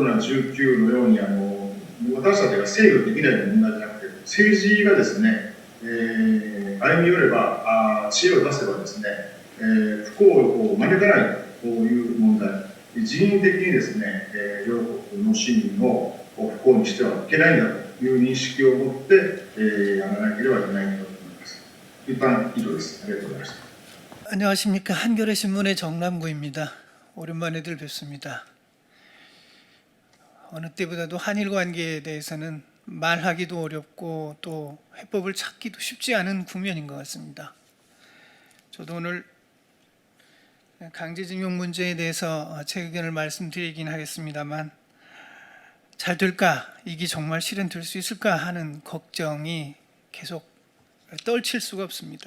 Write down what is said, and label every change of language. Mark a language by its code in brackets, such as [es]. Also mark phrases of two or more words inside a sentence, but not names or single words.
[ja] ナ19のように私たちが制御できない問題じゃなくて、政治がですね、歩み寄れば知恵を出せばですね、不幸を招かないという問題、人為的にですね、両国の市民を不幸にしてはいけないんだという認識を持ってやらなければいけないと思います。一般以上です。ありがとうございました。 [ko] 안녕하십니까. 한겨레 신문의 정남구입니다. 오랜만에들 뵙습니다. 어느 때보다도 한일 관계에 대해서는 말하기도 어렵고 또 해법을 찾기도 쉽지 않은 국면인 것 같습니다. 저도 오늘 강제징용 문제에 대해서 제 의견을 말씀드리긴 하겠습니다만, 잘 될까, 이게 정말 실현될 수 있을까 하는 걱정이 계속 떨칠 수가 없습니다.